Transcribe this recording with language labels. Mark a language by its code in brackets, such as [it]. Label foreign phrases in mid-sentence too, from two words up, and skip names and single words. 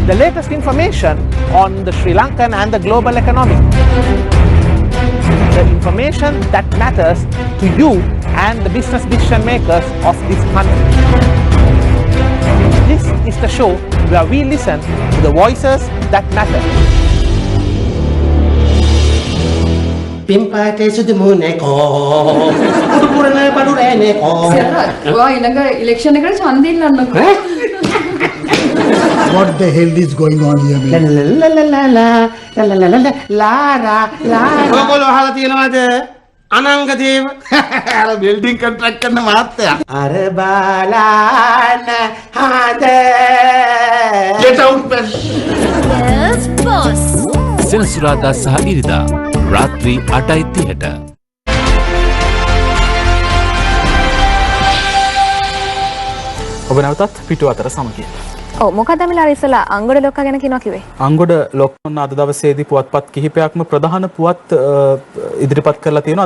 [en] the latest information on the Sri Lankan and the global economy. The information that matters to you and the business decision makers of this country. This is the show where we listen to the voices that matter. [si] පිම්පාටේ සුදු මුනේකෝ කුරුකුරන බඩු රෑනේකෝ ඔයා ඊළඟ ඉලෙක්ෂන් එකට ඡන්දෙ ඉල්ලන්නකෝ. [en] What the hell is going on here, man? [si] ලාරා ඔයගොල්ලෝ අහලා තියෙනවද අනංග දේව අර [en] building contract [si] කරන මහත්තයා අර බාලාන හාද [en] get out man. Yes boss. [si] සෙනසුරාදා සහ ඉරිදා රාත්‍රී 8:30ට. ඔබ නැවතත් පිටු අතර සමගිය. ඔව් මොකද මිලා ඉස්සලා අංගොඩ ලොක්කා ගැන කියනවා කිව්වේ? අංගොඩ ලොක්කන්න අද දවසේදී පුවත්පත් කිහිපයක්ම ප්‍රධාන පුවත් ඉදිරිපත් කරලා තියෙනවා.